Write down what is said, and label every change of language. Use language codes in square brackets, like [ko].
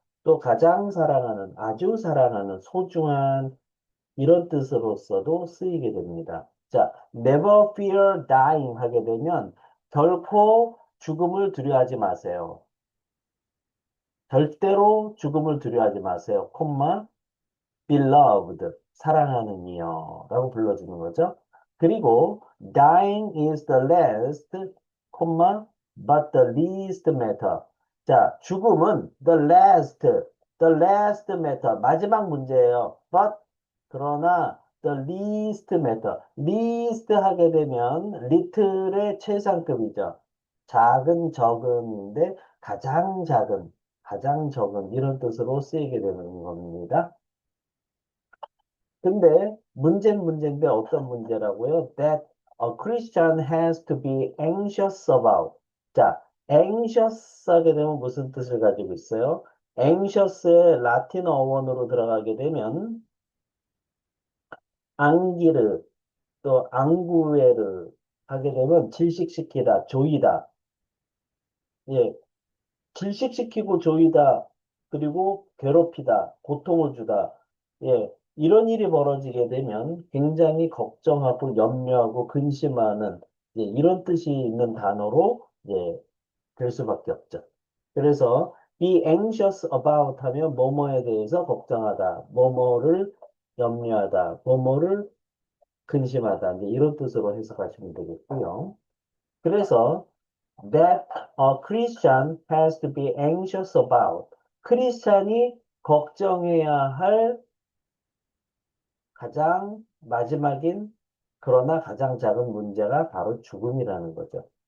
[ko] 또 가장 사랑하는, 아주 사랑하는, 소중한 이런 뜻으로서도 쓰이게 됩니다. 자, [en] never fear dying [ko] 하게 되면 결코 죽음을 두려워하지 마세요. 절대로 죽음을 두려워하지 마세요. 콤마 beloved, 사랑하는 이여라고 불러주는 거죠. 그리고 [en] dying is the last, [ko] 콤마, [en] but the least matter. [ko] 자, 죽음은 [en] the last matter, [ko] 마지막 문제예요. [en] but, [ko] 그러나 [en] the least matter, least [ko] 하게 되면 [en] little의 최상급이죠. [ko] 작은 적음인데 가장 적은 이런 뜻으로 쓰이게 되는 겁니다. 근데 문제는 문제인데 어떤 문제라고요? [en] That a Christian has to be anxious about. [ko] 자, anxious 하게 되면 무슨 뜻을 가지고 있어요? anxious의 라틴어 어원으로 들어가게 되면 앙기르 또 앙구에르 하게 되면 질식시키다, 조이다. 예, 질식시키고 조이다. 그리고 괴롭히다, 고통을 주다. 예, 이런 일이 벌어지게 되면 굉장히 걱정하고 염려하고 근심하는 이런 뜻이 있는 단어로 될 수밖에 없죠. 그래서 be anxious about 하면 뭐뭐에 대해서 걱정하다, 뭐뭐를 염려하다, 뭐뭐를 근심하다. 이런 뜻으로 해석하시면 되겠고요. 그래서 [en] that a Christian has to be anxious about. [ko] 크리스찬이 걱정해야 할 가장 마지막인 그러나 가장 작은 문제가 바로 죽음이라는 거죠.